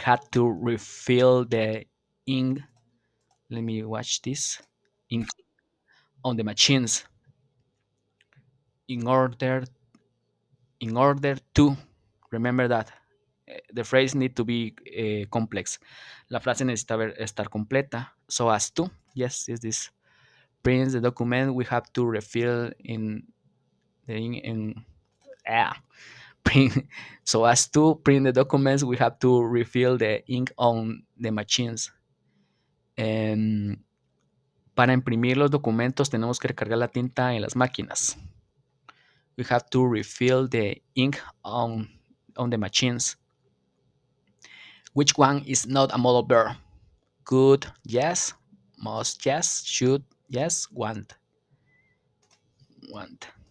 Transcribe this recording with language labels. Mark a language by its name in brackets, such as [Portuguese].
[English] We had to refill the ink. Let me watch this. Ink on the machines in order to remember that the phrase need to be complex. [Spanish] La frase necesita estar completa. [English] So as to, yes, is this prints the document we have to refill in the in ah, print. So as to print the documents we have to refill the ink on the machines. [Spanish] And para imprimir los documentos tenemos que recargar la tinta en las máquinas. [English] We have to refill the ink on the machines. Which one is not a modal verb? Could, yes. Must, yes. Should, yes. Want.